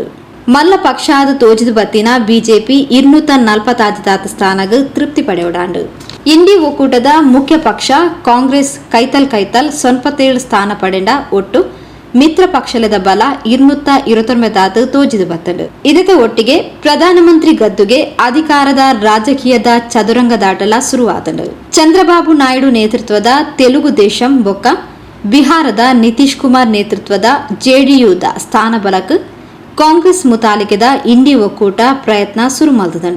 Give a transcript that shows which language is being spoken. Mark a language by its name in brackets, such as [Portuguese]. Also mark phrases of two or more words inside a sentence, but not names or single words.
[Tulu] ಮಲ್ಲ ಪಕ್ಷ ಅದು ತೋಜಿದು ಬತ್ತಿನ ಬಿಜೆಪಿ 240 ಸ್ಥಾನಗು ತೃಪ್ತಿ ಪಡೆಯೋಡಾಂಡು. ಇಂಡಿ ಒಕ್ಕೂಟದ ಮುಖ್ಯ ಪಕ್ಷ ಕಾಂಗ್ರೆಸ್ ಕೈತಲ್ 97 ಸ್ಥಾನ ಪಡೆಂಡ ಒಟ್ಟು ಮಿತ್ರ ಪಕ್ಷಲದ ಬಲ 229 ತೋಜಿದು ಬತ್ತಂಡು. ಇದಕ್ಕೆ ಒಟ್ಟಿಗೆ ಪ್ರಧಾನಮಂತ್ರಿ ಗದ್ದುಗೆ ಅಧಿಕಾರದ ರಾಜಕೀಯದ ಚದುರಂಗದಾಟಲ ಶುರುವಾತಂಡು. ಚಂದ್ರಬಾಬು ನಾಯ್ಡು ನೇತೃತ್ವದ ತೆಲುಗು ದೇಶಂ ಬೊಕ್ಕ ಬಿಹಾರದ ನಿತೀಶ್ ಕುಮಾರ್ ನೇತೃತ್ವದ JDUದ ಸ್ಥಾನ ಬಲಕ್ಕೆ ಕಾಂಗ್ರೆಸ್ ಮುತಾಲಿಕೆದ ಇಂಡಿ ಒಕ್ಕೂಟ ಪ್ರಯತ್ನ ಶುರು ಮಾಡಿದಂಡು.